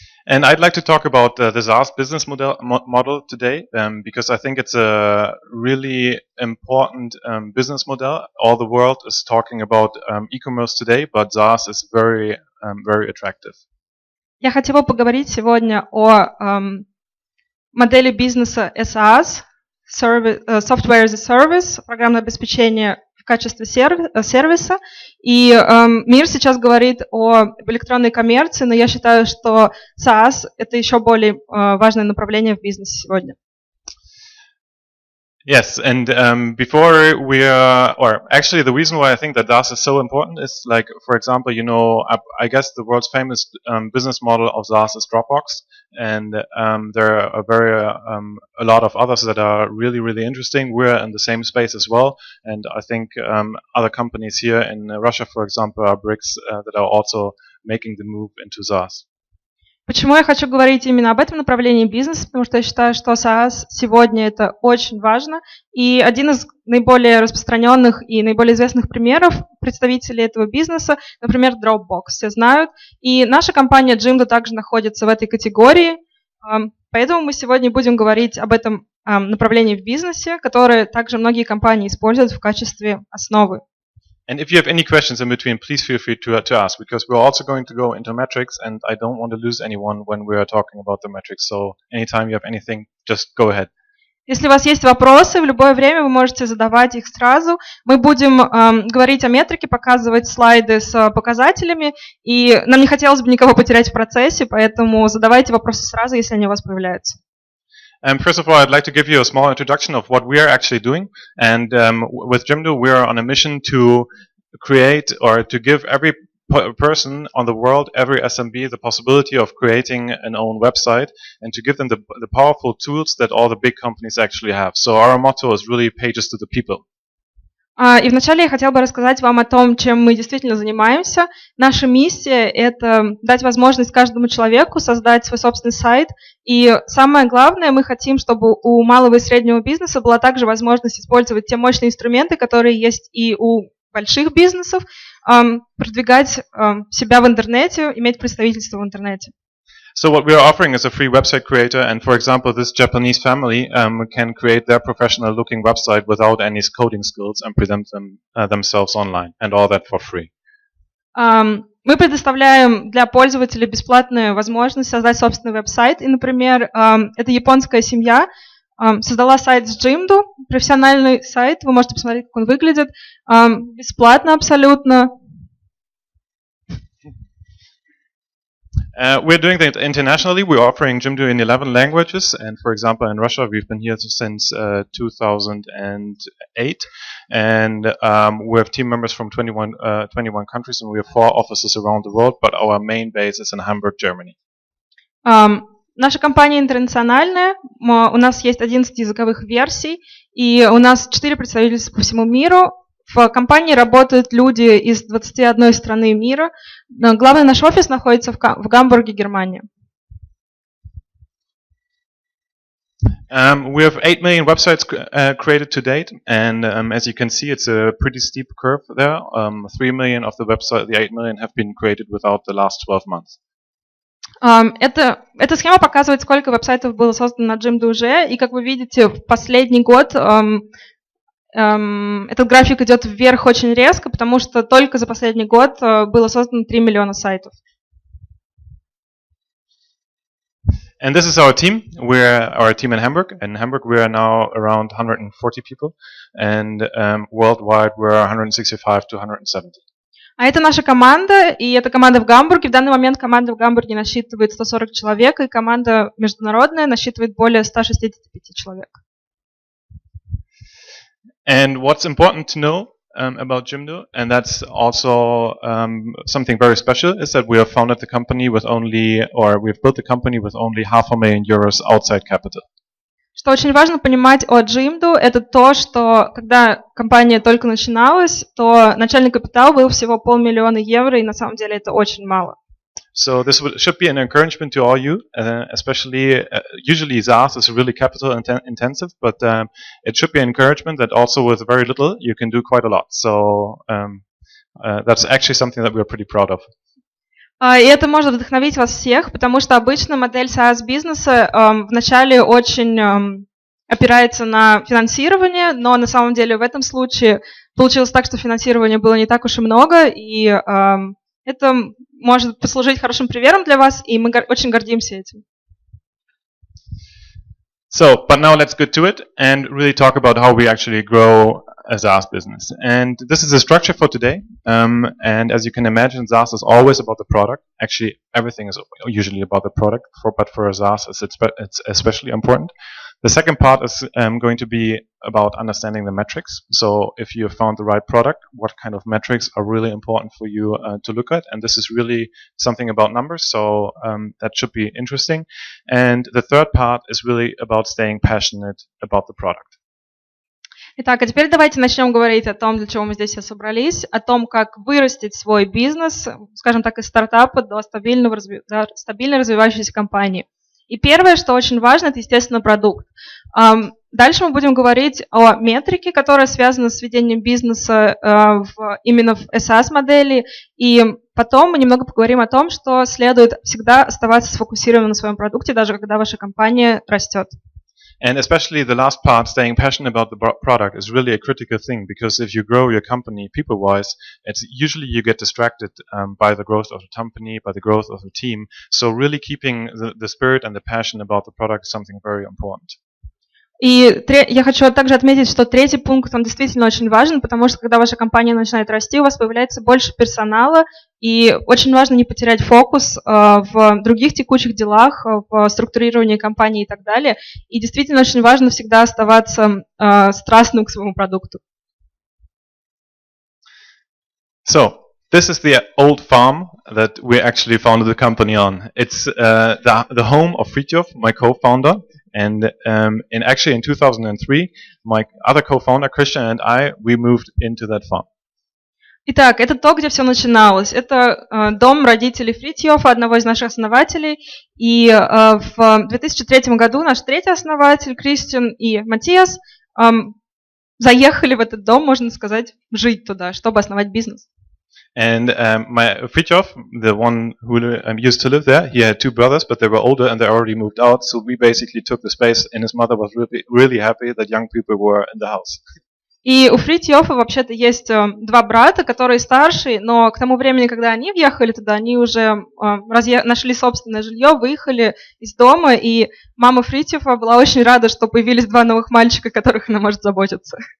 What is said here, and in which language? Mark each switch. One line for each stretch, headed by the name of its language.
English: And I'd like to talk about the SaaS business model today because I think it's a really important business model. All the world is talking about e-commerce today, but SaaS is very attractive.
Russian: Я хотела поговорить сегодня о модели бизнеса SaaS, Software as a Service, программное обеспечение в качестве сервиса. И мир сейчас говорит о электронной коммерции, но я считаю, что SaaS – это еще более важное направление в бизнесе сегодня.
English: Yes, and before actually the reason why I think that SaaS is so important is like, for example, I guess the world's famous business model of SaaS is Dropbox, and there are a lot of others that are really interesting. We're in the same space as well, and I think other companies here in Russia, for example, are bricks that are also making the move into SaaS.
Russian: Почему я хочу говорить именно об этом направлении бизнеса? Потому что я считаю, что SaaS сегодня это очень важно. И один из наиболее распространенных и наиболее известных примеров представителей этого бизнеса, например, Dropbox, все знают. И наша компания Jimdo также находится в этой категории. Поэтому мы сегодня будем говорить об этом направлении в бизнесе, которое также многие компании используют в качестве основы.
English: And if you have any questions in between, please feel free to ask, because we're also going to go into metrics, and I don't want to lose anyone when we are talking about the metrics. So anytime you have anything, just go ahead.
Russian: Если у вас есть вопросы, в любое время вы можете задавать их сразу. Мы будем говорить о метрике, показывать слайды с показателями, и нам не хотелось бы никого потерять в процессе, поэтому задавайте вопросы сразу, если они у вас появляются.
English: First of all, I'd like to give you a small introduction of what we are actually doing. And with Jimdo, we are on a mission to create or to give every person on the world, every SMB, the possibility of creating an own website and to give them the powerful tools that all the big companies actually have. So our motto is really pages to the people.
Russian: И вначале я хотела бы рассказать вам о том, чем мы действительно занимаемся. Наша миссия – это дать возможность каждому человеку создать свой собственный сайт. И самое главное, мы хотим, чтобы у малого и среднего бизнеса была также возможность использовать те мощные инструменты, которые есть и у больших бизнесов, продвигать себя в интернете, иметь представительство в интернете.
English: So what we are offering is a free website creator, and for example, this Japanese family can create their professional-looking website without any coding skills and present themselves online, and all that for free.
Russian: Мы предоставляем для пользователей бесплатную возможность создать собственный веб-сайт. И, например, эта японская семья создала сайт с Jimdo, профессиональный сайт. Вы можете посмотреть, как он выглядит. Бесплатно абсолютно.
English: We're doing that internationally. We're offering Jimdo in 11 languages. And for example, in Russia, we've been here since 2008. And we have team members from 21 countries, and we have 4 offices around the world. But our main base is in Hamburg, Germany.
Russian: Наша компания интернациональная. У нас есть 11 языковых версий. И у нас 4 представительства по всему миру. В компании работают люди из 21 страны мира. Главный наш офис находится в Гамбурге, Германия.
English: We have 8 million websites created to date, and as you can see, it's a pretty steep curve there. 3 million of the 8 million have been created without the last 12 months.
Russian: Эта схема показывает, сколько веб-сайтов было создано на Jimdo уже, и как вы видите, в последний год Этот график идет вверх очень резко, потому что только за последний год было создано 3 миллиона сайтов.
English: And this is our team. We're our team in Hamburg. In Hamburg, we are now around 140 people, and worldwide, we're 165 to 170.
Russian: А это наша команда, и это команда в Гамбурге. В данный момент команда в Гамбурге насчитывает 140 человек, и команда международная насчитывает более 165 человек.
English: And what's important to know about Jimdo, and that's also something very special, is that we have founded the company with only, or we've built the company with only €500,000 outside capital.
Russian: Что очень важно понимать о Jimdo, это то, что когда компания только начиналась, то начальный капитал был всего €500,000, и на самом деле это очень мало.
English: So this should be an encouragement to all you, especially usually SaaS is really capital intensive, but it should be an encouragement that also with very little you can do quite a lot. So that's actually something that we're pretty proud of.
Russian: И это может вдохновить вас всех, потому что обычно модель SaaS-бизнеса вначале очень опирается на финансирование, но на самом деле в этом случае получилось так, что финансирования было не так уж и много, и это может послужить хорошим примером для вас, и мы очень гордимся этим.
English: So, but now let's get to it and really talk about how we actually grow a SaaS business. And this is the structure for today. And as you can imagine, SaaS is always about the product. Actually, everything is usually about the product, but for a SaaS, it's especially important. The second part is going to be about understanding the metrics. So if you have found the right product, what kind of metrics are really important for you to look at? And this is really something about numbers, so that should be interesting. And the third part is really about staying passionate about the product.
Russian: Итак, а теперь давайте начнем говорить о том, для чего мы здесь все собрались, о том, как вырастить свой бизнес, скажем так, из стартапа до стабильно развивающейся компании. И первое, что очень важно, это, естественно, продукт. Дальше мы будем говорить о метрике, которая связана с ведением бизнеса именно в SaaS-модели. И потом мы немного поговорим о том, что следует всегда оставаться сфокусированным на своем продукте, даже когда ваша компания растет.
English: And especially the last part, staying passionate about the product, is really a critical thing, because if you grow your company people-wise, it's usually you get distracted by the growth of the company, by the growth of the team. So really keeping the spirit and the passion about the product is something very important.
Russian: И я хочу также отметить, что третий пункт, он действительно очень важен, потому что когда ваша компания начинает расти, у вас появляется больше персонала, и очень важно не потерять фокус в других текущих делах, в структурировании компании и так далее. И действительно очень важно всегда оставаться страстным к своему продукту.
English: So, this is the old farm that we actually founded the company on. It's the home of Fritjof, my co-founder. And actually in 2003, my other co-founder, Christian, and we moved into that farm.
Russian: Итак, это то, где все начиналось. Это дом родителей Фритьёфа, одного из наших основателей. И в 2003 году наш третий основатель, Кристиан и Матиас, заехали в этот дом, можно сказать, жить туда, чтобы основать бизнес.
English: And my Fritjof, the one who used to live there, he had two brothers, but they were older and they already moved out. So we basically took the space, and his mother was really happy that young people were in the house.
Russian: И у Фритьёфа вообще-то есть два брата, которые старшие, но к тому времени, когда они въехали туда, они уже нашли собственное жилье, выехали из дома, и мама Фритьёфа была очень рада, что появились два новых мальчика, о которых она может заботиться.